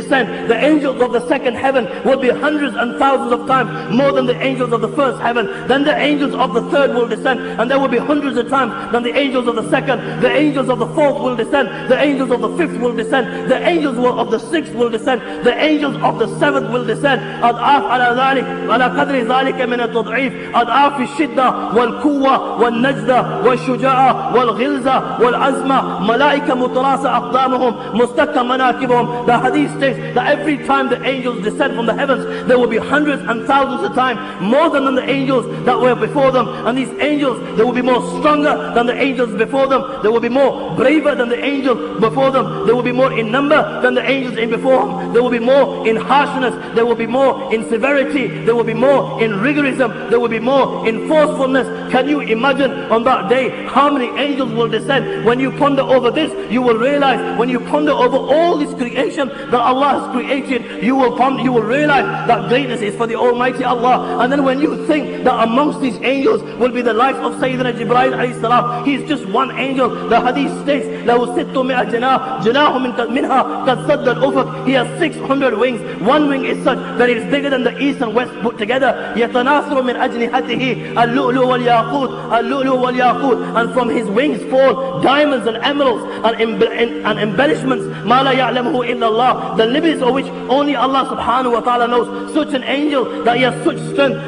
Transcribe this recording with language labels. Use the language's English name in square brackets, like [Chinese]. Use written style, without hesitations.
[English] The angels of the second heaven will be hundreds and thousands of times more than the angels of the first heaven. Then the angels of the third will descend, and there will be hundreds of times than the angels of the second. The angels of the fourth will descend. The angels of the fifth will descend. The angels of the sixth will descend. The angels of the seventh will descend. [Arabic] أضعاف على ذلك على قدر ذلك من التضعيف، أضعاف الشدة والقوة والنجدة والشجاعة والغلظة والعزمة، ملائكة متراصة أقدامهم مستقى مناكبهم. [English] The hadith states that every time the angels descend from the heavens, there will be hundreds and thousands of times more than the angels that were before them. And these angels, they will be more stronger than the angels before them. They will be more braver than the angels before them. They will be more in number than the angels in before them. They will be more in harshness. They will be more in severity. There will be more in rigorism. There will be more in forcefulness. Can you imagine on that day how many angels will descend? When you ponder over this, you will realize, when you ponder over all this creation that Allah has created, you will realize that greatness is for the Almighty Allah. And then when you think that amongst these angels will be the life of Sayyidina Jibreel alayhi salam, he is just one angel. The hadith states, [Arabic] لَهُ سِتُّمِئَ جَنَاحٍ مِنْهَا قَدْ سَدَّ الْأُفُقِ. [English] He has 600 wings. One wing is such that it is bigger than the east and west put together. [Arabic] يَتَنَاثُرُ مِنْ أَجْنِحَتِهِ اللُّؤْلُؤُ وَالْيَاقُوتُ اللُّؤْلُؤُ وَالْيَاقُوتُ. [English] And from his wings fall diamonds and emeralds and embellishments. [Arabic] مَا لَا يَعْلَمُهُ إِلَّا اللَّهُ. [English] The limits of which only Allah subhanahu wa ta'ala knows. Such an angel that he has such strength.